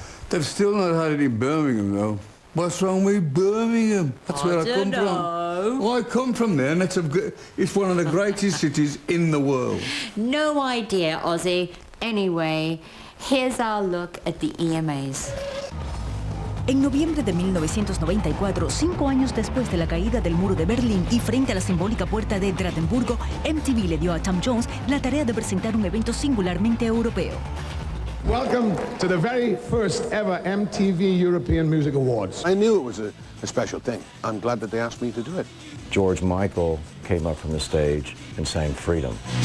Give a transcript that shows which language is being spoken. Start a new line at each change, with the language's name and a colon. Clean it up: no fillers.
English: They've still not had it in Birmingham, though. What's wrong with Birmingham? That's where I come from. Well, I come from there, and it's one of the greatest cities in the world. No idea, Ozzy. Anyway, here's our look at the EMAs.
Spanish: En noviembre de 1994, 5 años después de la caída del muro de Berlín y frente a la simbólica puerta de Brandenburgo, MTV le dio a Tom Jones la tarea de presentar un evento singularmente europeo.
English: Welcome to the very first ever MTV European Music Awards. I knew it was a special thing. I'm glad that they asked me to do it. George Michael came up from the stage and sang Freedom.